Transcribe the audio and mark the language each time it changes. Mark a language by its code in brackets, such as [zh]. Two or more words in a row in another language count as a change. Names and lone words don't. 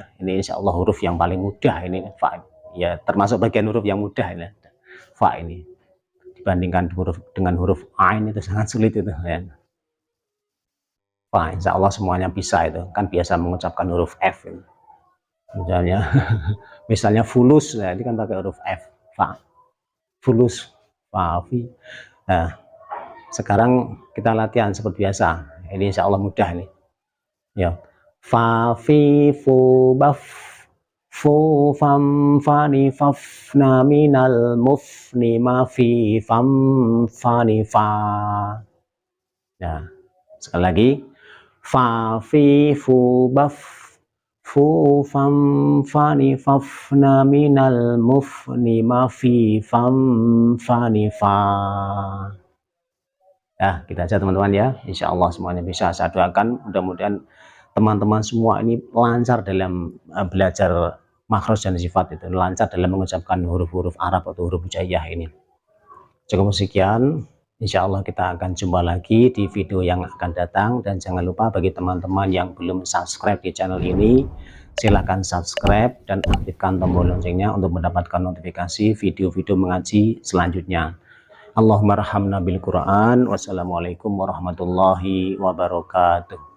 [id] Ini [ar] إن شاء الله [id] huruf yang paling mudah ini, fa. Ya, termasuk bagian huruf yang mudah ini, fa ini. Dibandingkan dengan huruf ain itu sangat sulit itu ya. Fa, [ar] إن شاء الله [id] semuanya bisa itu. Kan biasa mengucapkan huruf F itu. Misalnya fulus, nah ini kan pakai huruf F, fa, fulus, fa, fi. Nah, sekarang kita latihan seperti biasa. Ini [ar] إن شاء الله [id] mudah nih. Ya, fa, fi, fu, baf, fu, fam, fani, faf, na, minal, muf, ni, ma, fi, fam, fani, fa. Nah, sekali lagi, fa, fi, fu, baf, fu, fam, fani, faf, na, minal, muf, ni, ma, fi, fam, fani, fa. Ya, kita aja teman-teman ya. [ar] إن شاء الله [id] semuanya bisa. Saya doakan mudah-mudahan teman-teman semua ini lancar dalam belajar makhraj dan sifat itu, lancar dalam mengucapkan huruf-huruf Arab atau huruf hijaiyah ini. Cukup sekian. [ar] إن شاء الله [id] kita akan jumpa lagi di video yang akan datang, dan jangan lupa bagi teman-teman yang belum subscribe di channel ini, silahkan subscribe dan aktifkan tombol loncengnya untuk mendapatkan notifikasi video-video mengaji selanjutnya. [ar] اللهم ارحمنا بالقرآن. والسلام عليكم ورحمة الله وبركاته.